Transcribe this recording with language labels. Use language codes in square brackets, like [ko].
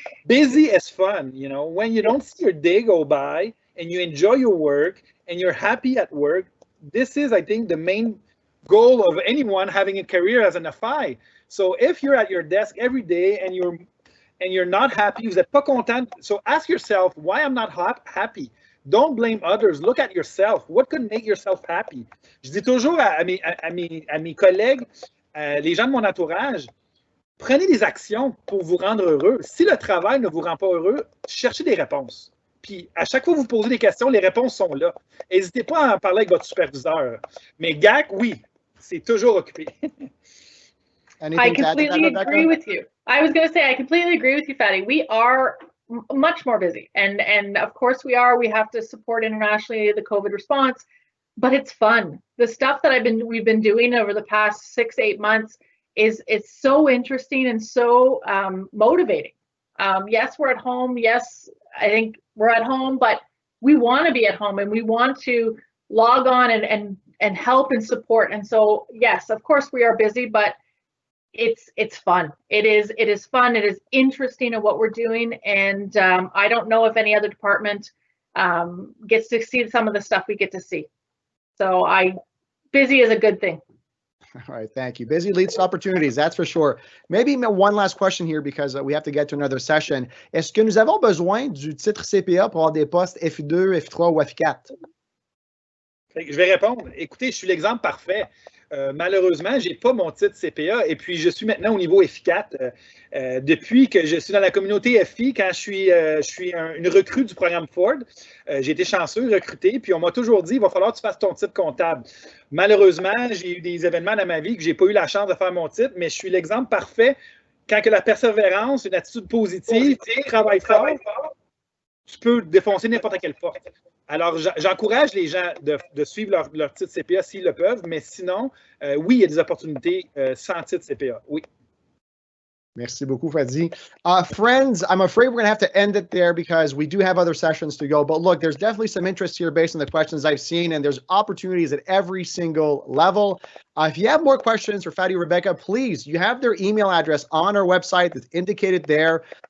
[en] Busy is fun. When you don't see your day go by and you enjoy your work and you're happy at work, this is, I think, the main goal of anyone having a career as an FI. So if you're at your desk every day and you're not happy, [fr] vous êtes pas content, [en] so ask yourself why I'm not happy. Don't blame others. Look at yourself. What could make yourself happy? [fr] Je dis toujours à mes collègues, les gens de mon entourage, prenez des actions pour vous rendre heureux. Si le travail ne vous rend pas heureux, cherchez des réponses. Puis, à chaque fois que vous posez des questions, les réponses sont là. N'hésitez pas à en parler avec votre superviseur. Mais GAC, oui, c'est toujours occupé. [en] I completely agree with you. I was going to say, I completely agree with you, Fadi. We are much more busy. And of course we are. We have to support internationally the COVID response, but it's fun. The stuff that we've been doing over the past 6-8 months it's so interesting and so motivating. Yes, we're at home. Yes, I think we're at home, but we want to be at home and we want to log on and help and support. And so, yes, of course we are busy, but it's fun. It is fun. It is interesting at what we're doing. And I don't know if any other department gets to see some of the stuff we get to see. So busy is a good thing. All right, thank you. Busy leads to opportunities, that's for sure. Maybe one last question here because we have to get to another session. [fr] Est-ce que nous avons besoin du titre CPA pour avoir des postes F2, F3 ou F4? Je vais répondre. Écoutez, je suis l'exemple parfait. Malheureusement, je n'ai pas mon titre CPA et puis je suis maintenant au niveau F4. Depuis que je suis dans la communauté FI, quand je suis une recrue du programme Ford, j'ai été chanceux, recruté, puis on m'a toujours dit, il va falloir que tu fasses ton titre comptable. Malheureusement, j'ai eu des événements dans ma vie que je n'ai pas eu la chance de faire mon titre, mais je suis l'exemple parfait. Quand que la persévérance, une attitude positive, travail fort, tu peux défoncer n'importe quelle porte. Alors, j'encourage les gens de suivre leur titre CPA s'ils le peuvent, mais sinon, oui, il y a des opportunités sans titre CPA, oui. Merci beaucoup, Fadi. [en] Friends, I'm afraid we're going to have to end it there because we do have other sessions to go. But look, there's definitely some interest here based on the questions I've seen, and there's opportunities at every single level. If you have more questions for Fadi or Rebecca, please, you have their email address on our website that's indicated there.